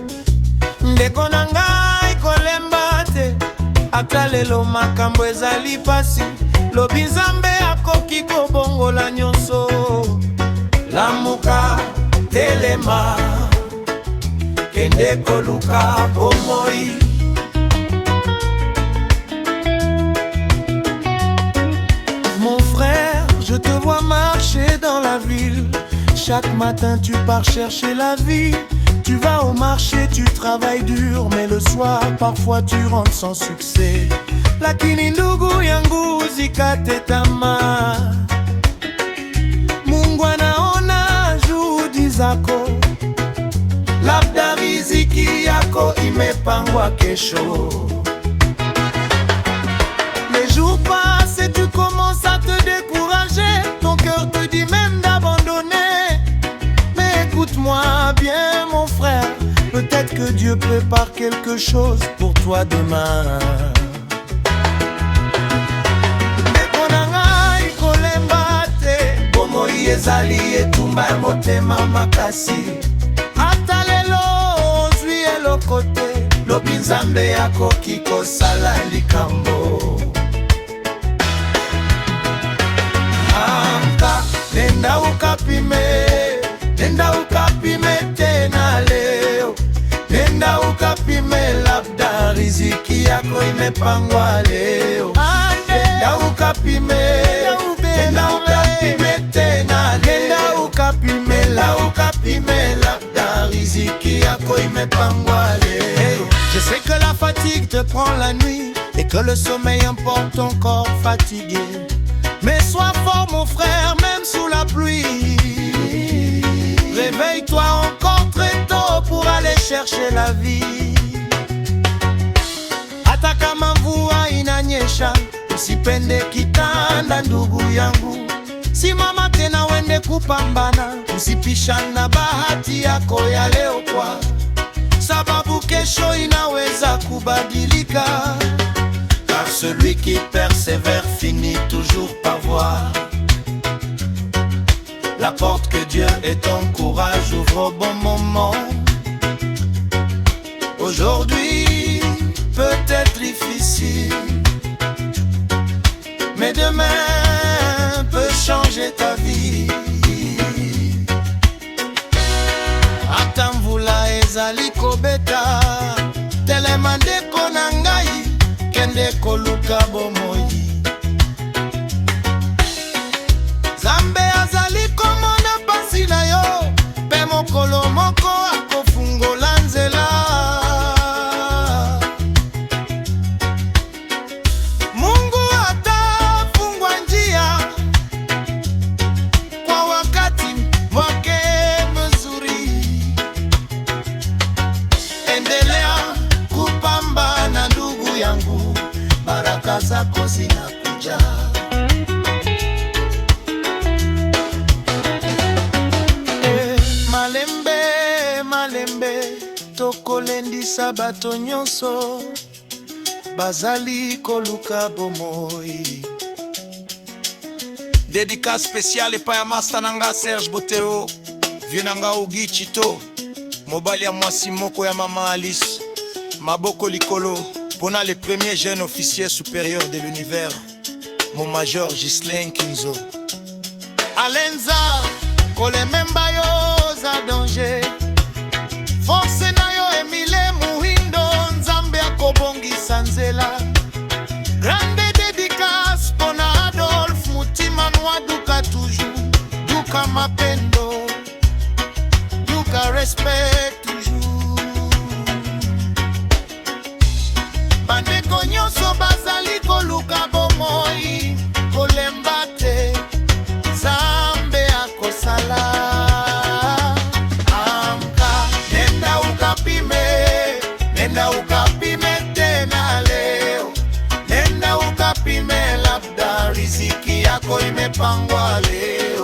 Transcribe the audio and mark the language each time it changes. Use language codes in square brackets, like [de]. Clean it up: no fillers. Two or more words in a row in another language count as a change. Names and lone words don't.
[ln] Ndeko na ngai kolemba te, ata lelo makambo ezali pasi. Lobi Nzambe akoki kobongola nyonso. Lamuka telema, kende koluka bomoi. [fr] Mon frère, je te vois marcher dans la ville. Chaque matin tu pars chercher la vie. Tu vas au marché, tu travailles dur, mais le soir parfois tu rentres sans succès. [sw] Lakini ndugu yangu usikate tamaa. Mungu anaona juhudi zako. Labda riziki yako imepangwa kesho. [fr] Les jours passent et tu commences à te décourager. Ton cœur te dit même d'abandonner. Mais écoute-moi bien mon frère, peut-être que Dieu prépare quelque chose pour toi demain. [ln] Ndeko na ngai kolemba te, bomoi ezali etumba ya motema makasi. Ata lelo ozwi eloko te, lobi Nzambe akoki kosala likambo. [sw] Nenda ukapime, nenda ukapime tena leo. Nenda ukapime, labda riziki yako imepangwa leo. Nenda ukapime, nenda ukapime tena leo. Nenda ukapime, labda riziki yako imepangwa leo. [fr] Je sais que la fatigue te prend la nuit et que le sommeil emporte ton corps fatigué. Mais sois fort mon frère, même sous la pluie. Réveille-toi encore très tôt pour aller chercher la vie. [sw] Hata kama mvua inanyesha, usipende kitanda ndugu yangu. Simama tena wende kupambana, usipishana bahati yako ya leo kwa sababu kesho inaweza kubadilika. [fr] Car celui qui persévère finit toujours par voir. La porte que Dieu et ton courage ouvrent au bon moment. Aujourd'hui peut être difficile, mais demain peut changer ta vie. [ln] Ata mvula ezali kobeta, telema ndeko na ngai, kende koluka bomoi. Nzambe azali komona pasi na yo, pe mokolo moko akofungola nzela. [sw] Mungu atafungua njia kwa wakati wake mzuri. Endelea kupambana ndugu yangu, baraka zako zinakuja. [ln] Malembe, malembe, tokolendisa bato nyonso, bazali koluka bomoi. [fr] Dédicace spéciale [ln] epai ya master nanga Serge Botero, vieux nanga Ogi Chito, mobali ya mwasi moko ya mama Alice, maboko likolo, pona [fr] le premier jeune officier supérieur de l'univers, mon major [ln] Ghislain Kinzo. Alenza, kolememba yo za danger. Force na yo Emile Muhindo, Nzambe akobongisa nzela. [fr] Grande dédicace pona Adolphe Mutima Nwa Duka toujours. Duka mapendo, Duka respect toujours. [ln] Bandeko nyonso bazali koluka bomoi, kolemba te, Nzambe akosala. [sw] Nenda ukapime tena leo. Nenda ukapime, labda riziki yako imepangwa leo.